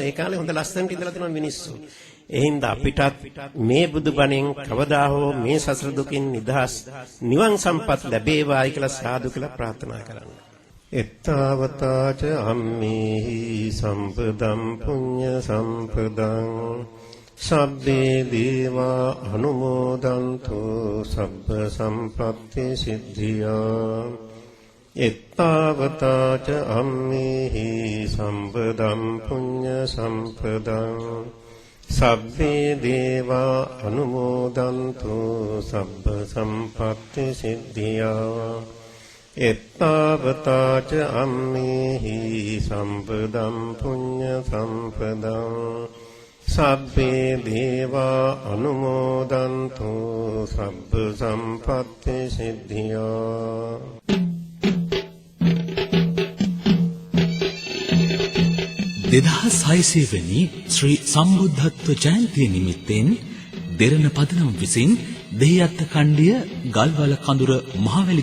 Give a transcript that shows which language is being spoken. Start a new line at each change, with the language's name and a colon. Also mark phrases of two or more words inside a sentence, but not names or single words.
Sinhala: ඒ කාලේ හොඳ ලස්සනට ඉඳලා තියෙනවා මිනිස්සු. ඒ හින්දා අපිටත් මේ බුදුබණෙන් කවදා හෝ මේ සසර දුකින් නිදහස් නිවන් සම්පත් ලැබේවායි කියලා සාදු කියලා ප්‍රාර්ථනා කරන්න.
Pali: එත්තාවතාච අම්මේහි සම්පදම් පුඤ්ඤ සම්පදං සබ්බේ දේවා අනුමෝදන්තු සබ්බ සම්පත්ති සිද්ධියා. එත්තාවතාච අම්මේහි සම්පදම් පුඤ්ඤ සම්පදං සබ්බේ දේවා අනුමෝදන්තු සබ්බ සම්පත්ති සිද්ධියා එත්තාවතාච අම්මේහි සම්පදම් පුඤ්ඤ සම්පදං සබ්බේ දේවා අනුමෝදන්තු සබ්බ සම්පත්ති සිද්ධියා
Sinhala: 2600 වෙනි ශ්‍රී සම්බුද්ධත්ව ජයන්තිය නිමිත්තෙන් දෙරණ පදනම් විසින් දෙහිඅත්ත කණ්ඩිය ගල්වල කඳුර මහවැලි